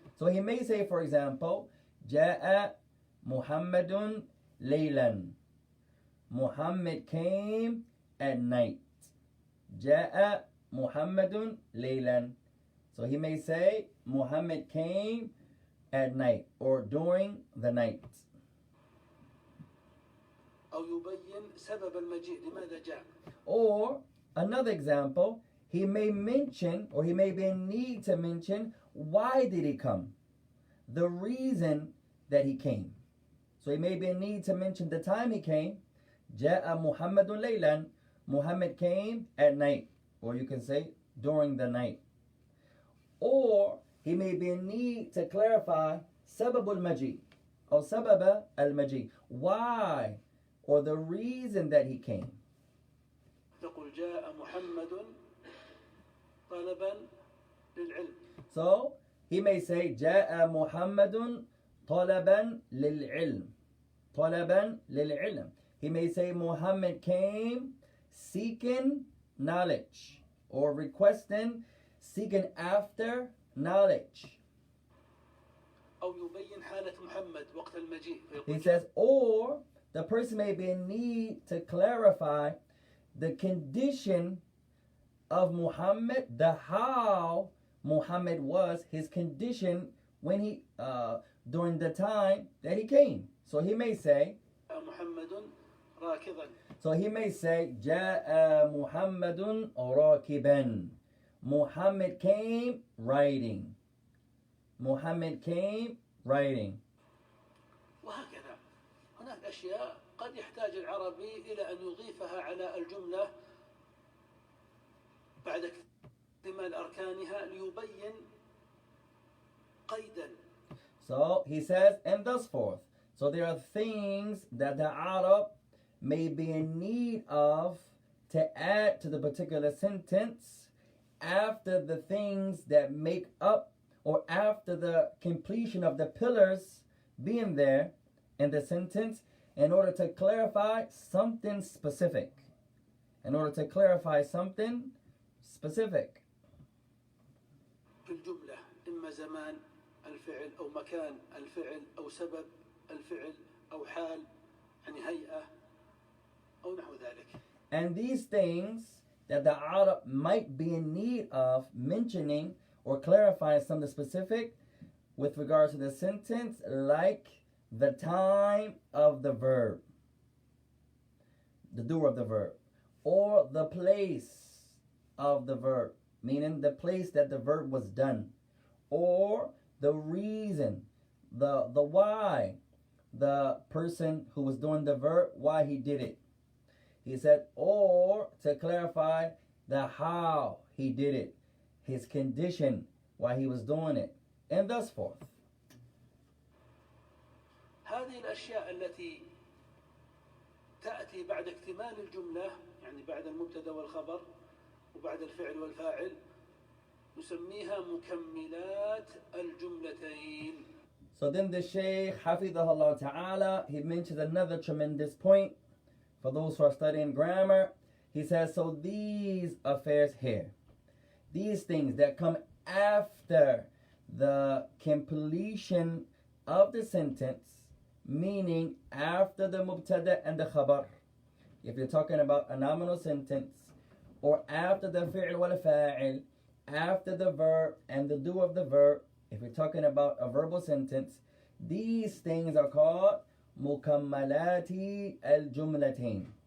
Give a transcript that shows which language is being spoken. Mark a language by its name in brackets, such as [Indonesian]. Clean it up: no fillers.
[English] So he may say, for example, [Arabic] جاء محمد ليلا. [English] Muhammad came at night. [Arabic] جاء محمد ليلا. [English] So he may say, Muhammad came at night or during the night. [Arabic] أو يبين سبب المجيء لماذا جاء. [English] Or another example, he may mention or he may be in need to mention why did he come, the reason that he came. So he may be in need to mention the time he came. [Arabic] جاء محمد ليلا. [English] Muhammad came at night, or you can say during the night. Or he may be in need to clarify [Arabic] سبب المجيء [English] or سبب المجيء, why or the reason that he came. [Arabic] تقول جاء محمد طلبا للعلم. [English] So he may say [Arabic] جاء محمد طلبا للعلم. طلبا للعلم. [English] He may say Muhammad came seeking knowledge or requesting, seeking after knowledge. [Arabic] أو يبين حالة محمد وقت المجيء. [English] He says, or the person may be in need to clarify the condition of Muhammad, the how Muhammad was, his condition when he during the time that he came. So he may say, [Arabic] محمد راكضا. [English] So he may say, [Arabic] جاء محمد راكبا. [English] Muhammad came riding. Muhammad came riding. [Arabic] وهكذا هناك أشياء قد يحتاج العربي إلى أن يضيفها على الجملة بعد اكتمال أركانها ليبين قيدا. [English] So he says, and thus forth. So there are things that the Arab may be in need of to add to the particular sentence after the things that make up or after the completion of the pillars being there in the sentence in order to clarify something specific. In order to clarify something specific. [Arabic] في الجملة إما زمان الفعل أو مكان الفعل أو سبب الفعل أو حال يعني هيئة أو نحو ذلك. [English] And these things that the Arab might be in need of mentioning or clarifying something specific with regard to the sentence, like the time of the verb, the doer of the verb, or the place of the verb, meaning the place that the verb was done, or the reason, the why, the person who was doing the verb, why he did it. He said, or to clarify the how he did it, his condition, why he was doing it, and thus forth. [Arabic] هذه الأشياء التي تأتي بعد اكتمال الجملة، يعني بعد المبتدأ والخبر وبعد الفعل والفاعل، نسميها مكملات الجملتين. [English] So then the Shaykh, Hafidahullah Ta'ala, he mentions another tremendous point for those who are studying grammar. He says, so these affairs here, these things that come after the completion of the sentence, meaning after the mubtada and the khabar, if you're talking about a nominal sentence, or after the fi'l wal fa'il, after the verb and the do of the verb, if you're talking about a verbal sentence, these things are called mukammalati al-jumlatain.